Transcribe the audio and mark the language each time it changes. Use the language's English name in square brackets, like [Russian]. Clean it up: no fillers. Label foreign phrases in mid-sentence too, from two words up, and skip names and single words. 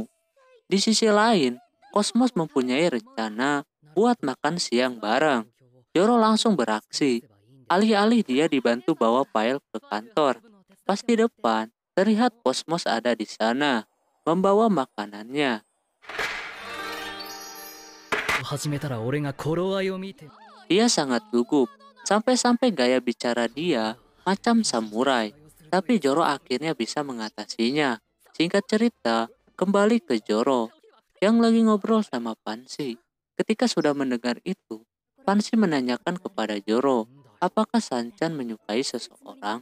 [Indonesian] Di sisi lain, Kosmos mempunyai rencana buat makan siang bareng. Joro langsung beraksi. Alih-alih dia dibantu bawa file ke kantor. Pas di depan, terlihat Kosmos ada di sana, membawa makanannya. [Japanese] 始めたら俺が頃合いを見て。 [Indonesian] Dia sangat gugup, sampai-sampai gaya bicara dia macam samurai. Tapi Joro akhirnya bisa mengatasinya. Singkat cerita, kembali ke Joro yang lagi ngobrol sama Pansy. Ketika sudah mendengar itu, Pansy menanyakan kepada Joro, apakah Sanchan menyukai seseorang?